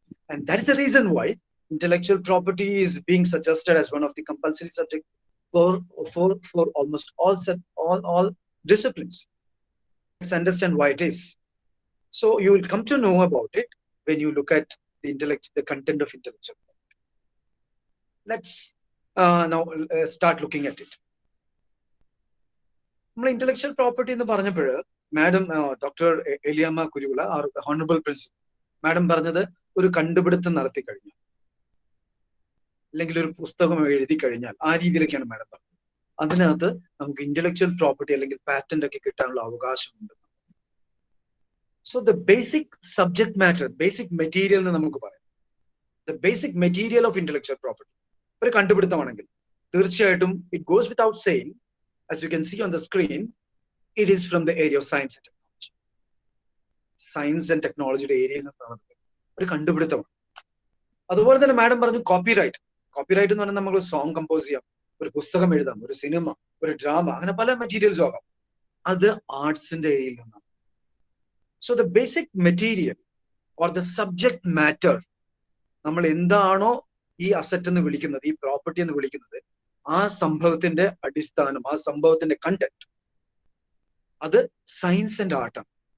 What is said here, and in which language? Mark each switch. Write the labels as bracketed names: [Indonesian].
[English] And that is the reason why intellectual property is being suggested as one of the compulsory subjects for almost all disciplines. Let's understand why it is. So you will come to know about it when you look at the content of intellectual property. Let's now start looking at it. Intellectual property in the [Malayalam] പറഞ്ഞപ്പോൾ madam doctor Eliyamma Kuruvila, honourable principal madam പറഞ്ഞത് ഒരു കണ്ടുപിടുത്തം നടത്തി കഴിഞ്ഞാൽ അല്ലെങ്കിൽ ഒരു പുസ്തകം എഴുതി കഴിഞ്ഞാൽ ആ രീതിയിലൊക്കെയാണ് മാഡം പറഞ്ഞത്. അതിനകത്ത് നമുക്ക് ഇന്റലക്ച്വൽ പ്രോപ്പർട്ടി അല്ലെങ്കിൽ പാറ്റന്റ് ഒക്കെ കിട്ടാനുള്ള അവകാശമുണ്ട്. [English] so the basic subject matter, basic material [Malayalam] എന്ന് നമുക്ക് പറയാം. [English] the basic material of intellectual property [Malayalam] ഒരു കണ്ടുപിടുത്തമാണെങ്കിൽ തീർച്ചയായിട്ടും [English] It goes without saying, as you can see on the screen, it is from the area of science and technology. [Malayalam] Science and technology area ഒരു കണ്ടുപിടുത്തമാണ്. അതുപോലെ തന്നെ madam പറഞ്ഞു copyright. Copyright എന്ന് പറഞ്ഞാൽ നമുക്ക് song compose ചെയ്യാം, ഒരു പുസ്തകം എഴുതാം, ഒരു സിനിമ, ഒരു ഡ്രാമ, അങ്ങനെ പല മെറ്റീരിയൽസും ആകാം. അത് ആർട്സിന്റെ ഏരിയയിൽ നിന്നാണ്. So the basic material or the subject matter, നമ്മൾ എന്താണോ ഈ അസറ്റ് എന്ന് വിളിക്കുന്നത്, ഈ പ്രോപ്പർട്ടി എന്ന് വിളിക്കുന്നത്, ആ സംഭവത്തിന്റെ അടിസ്ഥാനം, ആ സംഭവത്തിന്റെ കണ്ടന്റ്, അത് സയൻസ് ആൻഡ് ആർട്ടാണ്.